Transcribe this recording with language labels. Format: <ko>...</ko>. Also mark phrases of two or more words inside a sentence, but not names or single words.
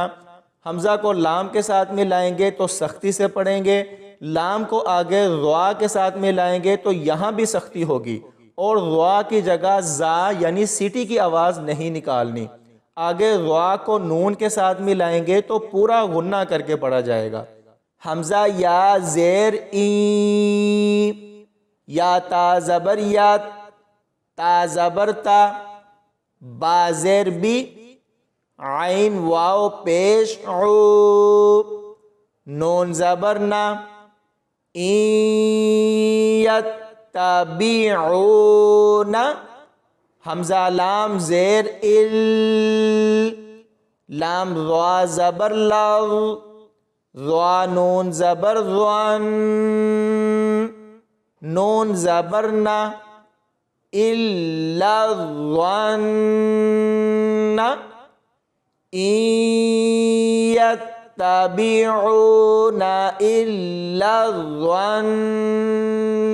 <ur>حمزہ کو لام کے ساتھ ملائیں گے تو سختی سے پڑھیں گے، لام کو آگے ضوا کے ساتھ ملائیں گے تو یہاں بھی سختی ہوگی، اور ضوا کی جگہ زا یعنی سیٹی کی آواز نہیں نکالنی، آگے ضوا کو نون کے ساتھ ملائیں گے تو پورا غنہ کر کے پڑھا جائے گا۔ حمزہ یا زیر ای، یا تا زبر یا، تا زبر تا، با زیر بی، عین واو پیش عو، نون زبر نا، یتبعون، حمزہ لام زیر ال، لام ضا زبر لظ، ضا نون زبر ضن، نون زبر نا،</ur> <ar>الا الظن، ان یتبعون الا الظن۔</ar>